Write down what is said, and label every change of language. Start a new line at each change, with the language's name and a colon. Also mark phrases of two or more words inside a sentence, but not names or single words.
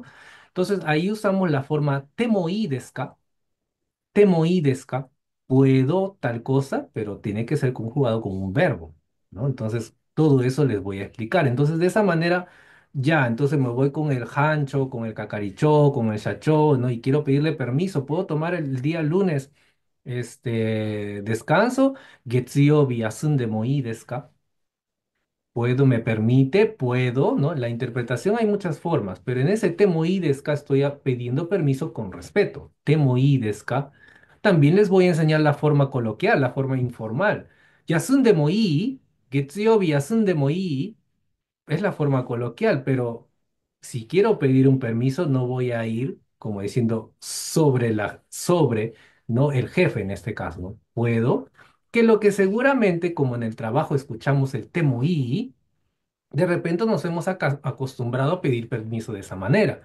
Spanish: Entonces ahí usamos la forma
Japanese: てもいいですか,
Spanish: puedo tal cosa, pero tiene que ser conjugado con un verbo, ¿no? Entonces todo eso les voy a explicar. Entonces de esa manera ya, entonces me voy con el hancho, con el cacarichó, con el shachó, ¿no? Y quiero pedirle permiso, ¿puedo tomar el día lunes? Descanso,
Japanese: 月曜日休んでもいいですか?
Spanish: Puedo, me permite, puedo, ¿no? La interpretación hay muchas formas, pero en ese
Japanese: てもいいですか
Spanish: estoy pidiendo permiso con respeto.
Japanese: てもいいですか.
Spanish: También les voy a enseñar la forma coloquial, la forma informal.
Japanese: 休んでもいい、月曜日休んでもいい,
Spanish: es la forma coloquial, pero si quiero pedir un permiso, no voy a ir como diciendo sobre, no el jefe en este caso, ¿no? Puedo, que lo que seguramente, como en el trabajo escuchamos el temo y, de repente nos hemos acostumbrado a pedir permiso de esa manera.